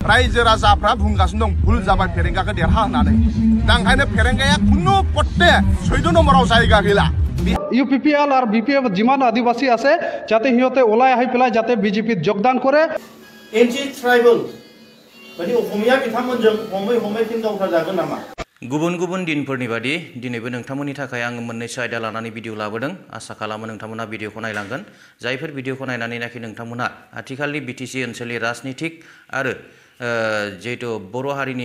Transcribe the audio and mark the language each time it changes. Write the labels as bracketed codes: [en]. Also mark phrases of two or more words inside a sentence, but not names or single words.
[brx] रायजो राजाफ्रा बुंगासिनो दं भुल जाबाय फेरेंगाखौ देरहा होननानै दा ओंखायनो फेरेंगाया खुनु पट्टे 14 নম্বराव जायगा गैला [as] ইউপিপিএল আর বিপিএফ যিমান আদিবাসী আছে যাতে সিহঁতে ওলাই আহি পেলাই যাতে বিজেপিত যোগদান কৰে [en] anti tribal [brx] माने असमिया बिथांमोनजों हमै फिन दावगाजागोन नामा गुबुन गुबुन दिनफोरनि बादि दिनैबो नोंथांमोननि थाखाय आङो मोननैसो आयदा लानानै भिडिअ लाबोदों आसा खालामो नोंथांमोना भिडिअखौ नायलांगोन जायफोर भिडिअखौ नायनानैनाखि नोंथांमोना आथिखालनि बिटिसि ओनसोलनि राजनीतिक आरो जेहेतु बर' हारिनि